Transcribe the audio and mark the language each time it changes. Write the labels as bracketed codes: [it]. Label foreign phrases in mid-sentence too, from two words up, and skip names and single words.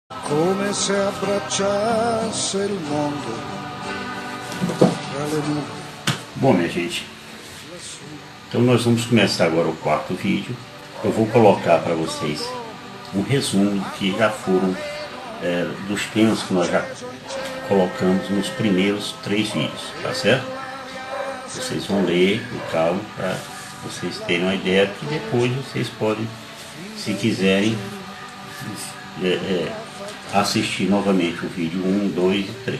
[it] come se abbracciasse il mondo tra le nuvole. [pt] Bom, minha gente, então nós vamos começar agora o quarto vídeo. Eu vou colocar para vocês um resumo que já foram dos temas que nós já colocamos nos primeiros 3 vídeos, tá certo? Vocês vão ler com calma para vocês terem uma ideia, que depois vocês podem, se quiserem, assistir novamente o vídeo 1, 2 e 3.